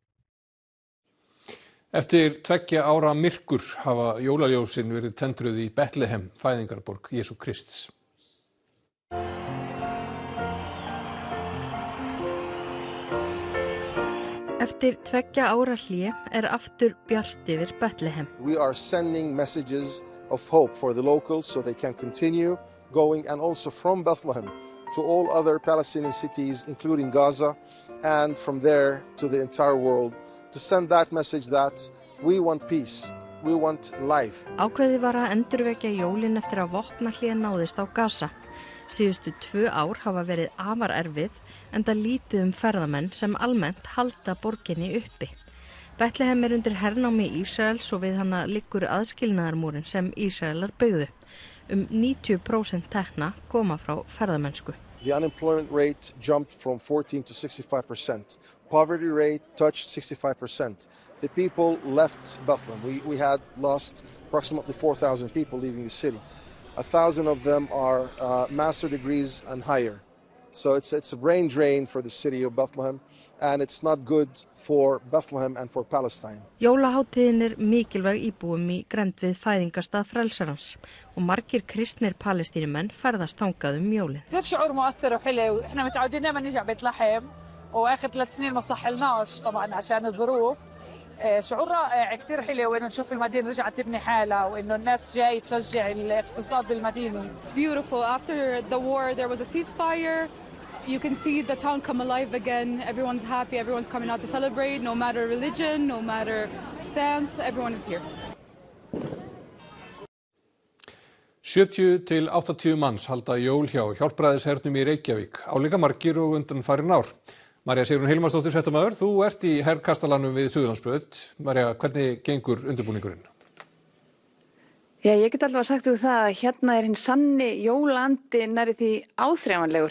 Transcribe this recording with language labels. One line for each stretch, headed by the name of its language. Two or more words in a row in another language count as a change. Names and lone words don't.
Icelandic: Eftir 2 ára myrkur hafa jólaljósin verið tendruð í Betlehem, fæðingarborg Jesú Krists. Eftir 2 ára hlé aftur bjart yfir Betlehem.
English: We are sending messages of hope for the locals so they can continue going, and also from Bethlehem to all other Palestinian cities including Gaza, and from there to the entire world, to send that message that we want peace, we want life.
Icelandic: Ákveðið var að endurvekja jólin eftir að vopnahlé náðist á Gaza. Síðustu 2 ár hafa verið afar erfið enda lítið ferðamenn sem almennt halda borginni uppi. Betlehem undir hernámi Ísraels og við hana liggur aðskilnaðarmúrinn sem Ísraelar byggðu. 90% tekna koma frá ferðamennsku.
English: The unemployment rate jumped from 14 to 65%. Poverty rate touched 65%. The people left Bethlehem. We had lost approximately 4,000 people leaving the city. 1,000 of them are master degrees and higher. So it's a brain drain for the city of Bethlehem, and it's not good for Bethlehem and for Palestine.
Icelandic: Jólahátíðin mikilvæg íbúum í grennd við fæðingarstað frelsarans og margir kristnir palestínumenn ferðast þangað jólin.
Arabic: كثير شعور مؤثر وحلو، احنا متعودين دائما نيجي على بيت لحم واخر 3 سنين ما صحلناش طبعا عشان الظروف. شعور رائع كثير حلو انه نشوف المدينه رجعت تبني حالها وانه الناس جاي تشجع الاقتصاد بالمدينه.
English: It's beautiful. After the war there was a ceasefire. You can see the town come alive again. Everyone's happy, everyone's coming out to celebrate, no matter religion, no matter stance, everyone is here.
Icelandic: 70 til 80 manns halda jól hjá hjálpræðishernum í Reykjavík, álíka margir og undanfarin ár. María Sigrún Hilmarsdóttir, fréttamaður, þú ert í herkastalanum við Suðurlandsbraut. María, hvernig gengur undirbúningurinn? Já, ég get alveg sagt það að hérna hinn sanni jólandi nærri því áþreifanlegur.